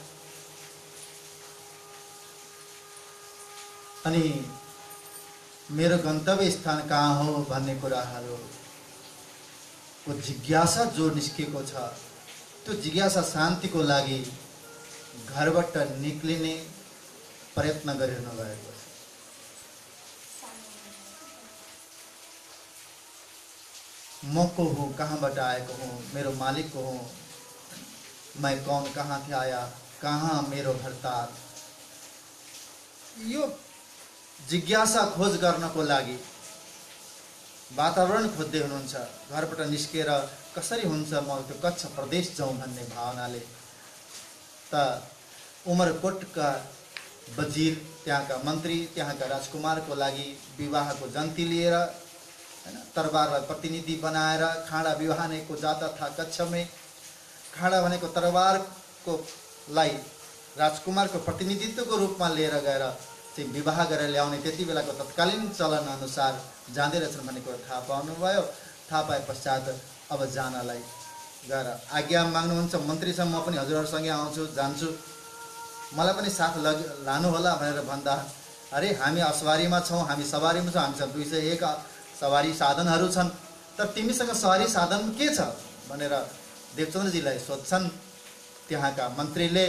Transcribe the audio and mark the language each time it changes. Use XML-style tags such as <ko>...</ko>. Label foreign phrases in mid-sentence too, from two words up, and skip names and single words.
<ne>अनि मेरो गन्तव्य स्थान कहाँ हो भन्ने कुराहरूको जिज्ञासा जो निस्केको छ, त्यो जिज्ञासा शान्तिको लागि घरबाट निक्लिने प्रयत्न गरिरहनु भएको छ। म को हूँ, कहाँबाट आएको हूँ, मेरो मालिक को हूँ,</ne> <hi>मैं कौन, कहाँ से आया,</hi> <ne>कहाँ मेरो भरताल। यो जिज्ञासा खोज गर्नको लागि वातावरण खोज्दै हुनुहुन्छ। घरबाट निस्केर कसरी हुन्छ म त्यो कच्छ प्रदेश जाउँ भन्ने भावनाले त उमरकोटका वजीर, त्यहाँका मन्त्री, त्यहाँका राजकुमारको लागि विवाहको जन्ती लिएर हैन तरबारलाई प्रतिनिधि बनाएर खाडा विवाहनेको</ne> <hi>जाता था कच्छ में।</hi> <ne>खाडा भनेको तरबारको लाई राजकुमारको प्रतिनिधित्वको रूपमा लिएर गएर चाहिँ विवाह गरेर ल्याउने त्यति बेलाको तत्कालीन चलन अनुसार जाँदै रहेछन् भन्ने कुरा थाहा पाउनुभयो। थाहा पाए पश्चात अब जानलाई गएर आज्ञा माग्नुहुन्छ मन्त्रीसँग, म पनि हजुरहरूसँगै आउँछु, जान्छु, मलाई पनि साथ लानु होला भनेर भन्दा, अरे हामी असवारीमा छौँ, हामी सवारीमा छौँ, हामीसँग 201 सवारी साधनहरू छन्, तर तिमीसँग सवारी साधन के छ भनेर देवचन्द्रजीलाई सोध्छन् त्यहाँका मन्त्रीले।</ne>